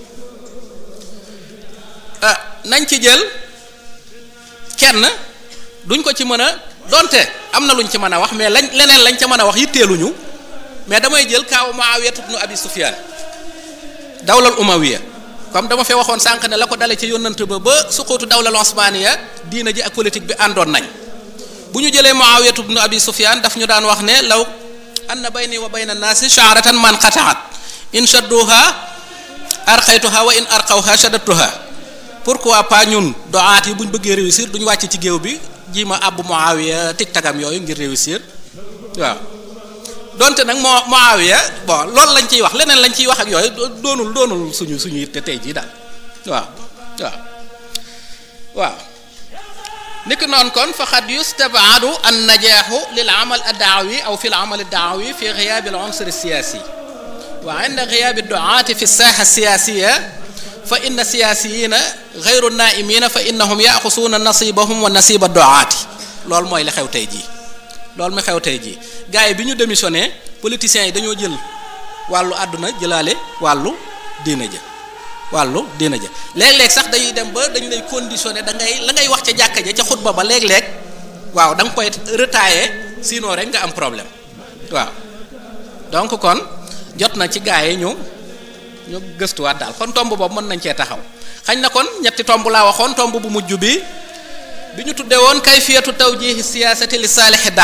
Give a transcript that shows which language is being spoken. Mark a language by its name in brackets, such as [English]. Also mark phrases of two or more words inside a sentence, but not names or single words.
[Wolof] nañ ci jël kenn duñ ko ci mën a donte am na luñ ci mën a wax mais leneen lañ ca mën a wax yitteeluñu mais damay jël kaaw Muawiya ibn Abi Sufyan [Arabic] الدولة الأموية [Wolof] comme dama fee waxoon sànq ne la ko dale ci yónnant ba [Arabic] سقوط الدولة العثمانية [Wolof] diina ji ak politique bi àndoon nañ bu ñu jëlee Muawiya ibn Abi Sufyan daf ñu daan wax ne [Arabic] لو أن بيني وبين الناس شعرة ما انقطعت إن شدوها أرخيتها وإن أرخوها شددتها [French] pourquoi pas [Wolof] ñun doaat yi bu ñu bëggee réussir duñu wàcc ci géew bi ji ma àbb Muawiya tig tagam yooyu ngir réussir waaw donte nag Muawiya bon loolu lañ ciy wax leneen lañ ciy wax ak yooyu doonul suñu yitte tey jii daal waaw niki noonu kon [Arabic] فقد يستبعد النجاح للعمل الدعوي أو في العمل الدعوي في غياب العنصر السياسي وعند غياب الدعاة في الساحة السياسية فإن السياسيين غير نائمين فإنهم يأخذون نصيبهم ونصيب الدعاة [Wolof] loolu mooy li xew tey jii loolu mi xew tey jii gars yi bi ñu démissionné politiciens yi dañoo jël wàllu àdduna jëlaale wàllu diina ja léeg-léeg sax dañuy dem ba dañ lay conditionné da ngay la ngay wax ca jàkka ja ca xutba ba léeg-léeg waaw da nga koy retailler sinon rek nga am problème waaw donc kon jot na ci gars yi ñu gëstuwaat daal kon tomb boobu mën nañ cee taxaw xañ na kon ñetti tomb laa waxoon tomb bu mujj bi ñu tuddee woon [Arabic] كيفية توجيه السياسة للصالح